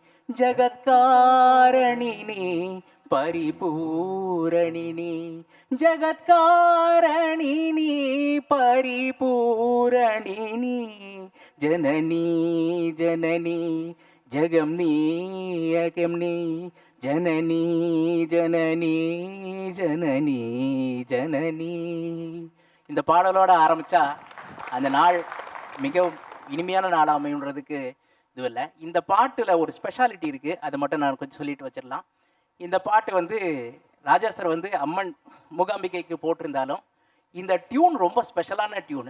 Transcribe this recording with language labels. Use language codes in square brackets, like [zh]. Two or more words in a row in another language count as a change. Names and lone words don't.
[sa] जगत्कारणिनी परिपूरणिनी, जगत्कारणिनी परिपूरणिनी, जननी जननी जगम्नी अगम्नी, जननी जननी जननी जननी. [ta] இந்த பாடலோட ஆரம்பிச்சா அந்த நாள் மிக இனிமையான நாளாக அமையுன்றதுக்கு இது இல்லை. இந்த பாட்டில் ஒரு ஸ்பெஷாலிட்டி இருக்குது, அதை மட்டும் நான் கொஞ்சம் சொல்லிட்டு வச்சிடலாம். இந்த பாட்டு வந்து ராஜா சார் வந்து அம்மன் மூகாம்பிகைக்கு போட்டிருந்தாலும் இந்த டியூன் ரொம்ப ஸ்பெஷலான டியூனு.